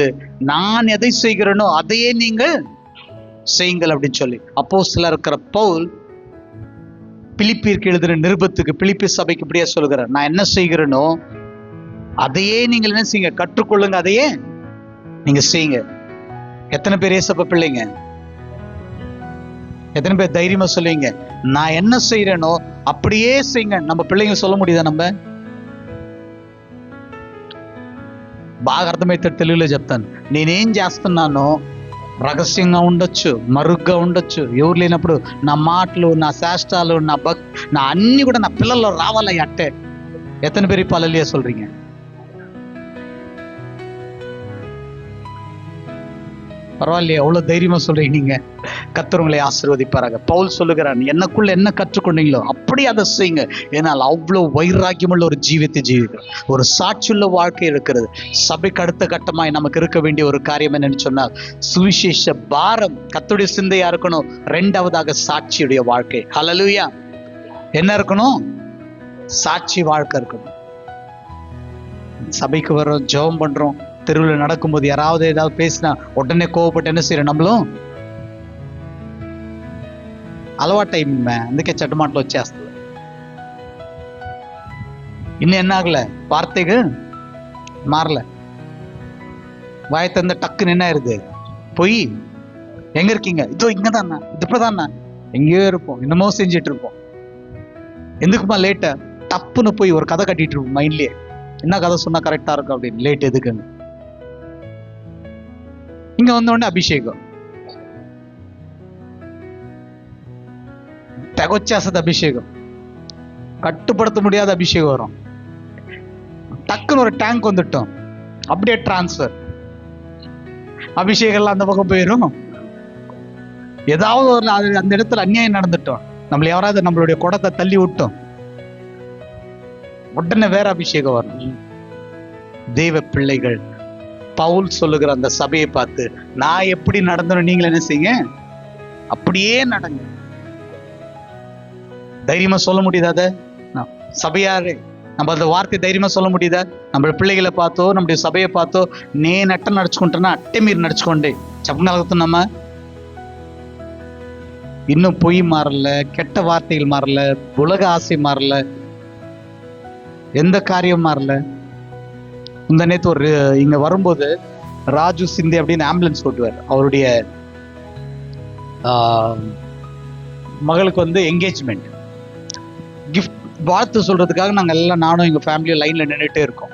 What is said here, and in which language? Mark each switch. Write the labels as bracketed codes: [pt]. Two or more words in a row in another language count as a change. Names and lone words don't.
[ta] நான் எதை செய்கிறேனோ அதையே நீங்கள் செய்யுங்கள் அப்படின்னு சொல்லி அப்போஸ்தலர் இருக்கிற பவுல் பிலிப்பியருக்கு எழுதுகிற நிருபத்துக்கு, பிலிப்பி சபைக்கு இப்படியே சொல்லுகிறார், நான் என்ன செய்கிறேனோ அதையே நீங்கள் என்ன செய்யுங்க, கற்றுக்கொள்ளுங்க, அதையே நீங்க செய்யுங்க. எத்தனை பேர் ஏசப்ப பிள்ளைங்க? எத்தனை பேர் தைரியமா சொல்லுவீங்க, நான் என்ன செய்யறேனோ அப்படியே செய்யுங்க? நம்ம பிள்ளைங்க சொல்ல முடியுதா? நம்ம [te] బాగా అర్థమైతే తెలుగులో చెప్తాను. నేనేం చేస్తున్నానో రహస్యంగా ఉండొచ్చు, మరుగ్గా ఉండొచ్చు, ఎవరు లేనప్పుడు నా మాటలు, నా శాస్త్రాలు, నా అన్ని కూడా నా పిల్లల్లో రావాలి అట్టే. [ta] எத்தனை பேர் இப்ப அல்லேலூயா சொல்றீங்க? பரவாயில்லையே, எவ்வளவு தைரியமா சொல்றீங்க நீங்க. கர்த்தர் உங்களை ஆசீர்வதிப்பாராக. பவுல் சொல்லுகிறான், எனக்குள்ள என்ன கற்றுக்கொண்டீங்களோ அப்படி அதை செய்யுங்க. ஏனால் அவ்வளவு வைராக்கியமுள்ள ஒரு ஜீவித்தை ஜீவிக்கிறோம், ஒரு சாட்சியுள்ள வாழ்க்கை இருக்கிறது. சபைக்கு அடுத்த கட்டமாய் நமக்கு இருக்க வேண்டிய ஒரு காரியம் என்னன்னு சொன்னால், சுவிசேஷ பாரம், கர்த்தருடைய சிந்தையா இருக்கணும். 2வதாக சாட்சியுடைய வாழ்க்கை. ஹல்லேலூயா. என்ன இருக்கணும்? சாட்சி வாழ்க்கை இருக்கணும். சபைக்கு வர்றோம், ஜெபம் பண்றோம், தெருவில் நடக்கும்போது யாராவது ஏதாவது பேசினா உடனே கோவப்பட்டு என்ன செய்யறோம்? [te] நம்மளும் అలవాటైంది, అందుకే చెడ్డమాటలు వచ్చేస్తుంది. [ta] இன்னும் என்ன ஆகல? வார்த்தைகள் மாறல. வாய் தந்த டக்குன்னு என்ன ஆயிருது? பொய். எங்க இருக்கீங்க? இதோ இங்கதான், இது இப்பதானா, எங்கேயோ இருப்போம், என்னமோ செஞ்சிட்டு இருப்போம். எதுக்குமா லேட்டா? டப்புன்னு போய் ஒரு கதை கட்டிட்டு இருப்போம் மைண்ட்லயே, என்ன கதை சொன்னா கரெக்டா இருக்கும் அப்படின்னு. லேட் எதுக்குன்னு இங்க வந்த உடனே அபிஷேகம் తెగొచ్చేస్తుంది. అభిషేకం கட்டுப்படுத்த முடியாத அபிஷேகம் வரும். டக்குன்னு ஒரு டேங்க் வந்துட்டோம், அப்படியே டிரான்ஸ்பர். அபிஷேகம் எல்லாம் அந்த பக்கம் போயிடும். ஏதாவது ஒரு அந்த இடத்துல அநியாயம் நடந்துட்டோம், நம்மள யாராவது நம்மளுடைய குடத்தை தள்ளி விட்டோம், உடனே வேற அபிஷேகம் வரும். தெய்வ பிள்ளைகள், பவுல் சொல்லுகிற அந்த சபையை பார்த்து, நான் எப்படி நடந்தோம் நீங்க என்ன செய்யுங்க, அப்படியே நடங்க. தைரியமா சொல்ல முடியுதா? அதை சபையாரு நம்ம அந்த வார்த்தை தைரியமா சொல்ல முடியுதா? நம்ம பிள்ளைகளை பார்த்தோ நம்முடைய சபையை பார்த்தோ [te] నేనట్ట నడుచుకుంటున్నా అట్టే మీరు నడుచుకోండి చెప్పగలుగుతున్నామా? [ta] இன்னும் பொய் மாறல, கெட்ட வார்த்தைகள் மாறல, உலக ஆசை மாறல, எந்த காரியம் மாறல. இந்த நேற்று ஒரு இங்க வரும்போது ராஜு சிந்தி அப்படின்னு ஆம்புலன்ஸ் ஓட்டுவார், அவருடைய மகளுக்கு வந்து [en] engagement gift [ta] வாழ்த்து சொல்றதுக்காக நாங்க எல்லாம், நானும் எங்க ஃபேமிலியும் லைன்ல நின்றுட்டே இருக்கோம்.